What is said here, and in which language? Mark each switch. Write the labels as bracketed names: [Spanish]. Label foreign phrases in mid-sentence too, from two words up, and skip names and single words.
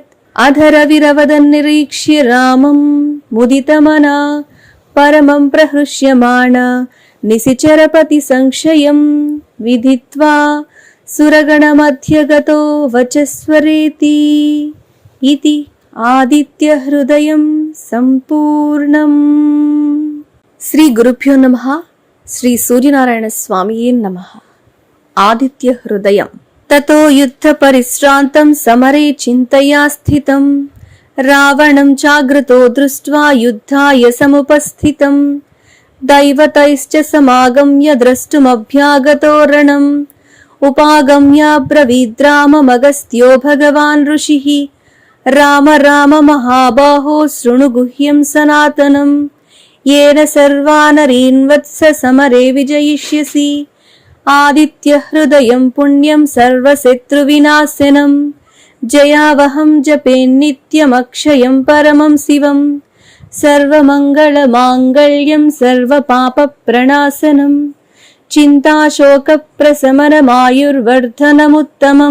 [Sanskrit] अधरविरवदन् निरीक्ष्य रामं मुदितमना परमं प्रहृष्यमाण निशिचरपति संशयं विदित्वा सुरगणमध्यगतो वचस्वरेति। इति आदित्यहृदयं सम्पूर्णम्। శ్రీ గురుభ్యో నమః. శ్రీ సూర్యనారాయణ స్వామియే నమః. ఆదిత్య హృదయం. తతో యుద్ధ పరిశ్రాంతం సమరే చింతయా స్థితం రావణం చాగ్రతో దృష్ట్వా యుద్ధాయ సముపస్థితం. దైవతైశ్చ సమాగమ్య ద్రష్టుమభ్యాగతో రణం ఉపాగమ్య బ్రవీద్రామమగస్త్యో భగవాన్ ఋషిః. రామ రామ మహాబాహో శృణు గుహ్యం సనాతనం येन सर्वानरीन् वत्स समरे विजयिष्यसि. आदित्य हृदयं पुण्यं सर्वशत्रुविनाशनं जयावहं जपेन्नित्यमक्षयं परमं शिवं. सर्वमङ्गलमाङ्गल्यं सर्वपापप्रणाशनं चिन्ताशोकप्रशमनमायुर्वर्धनमुत्तमं.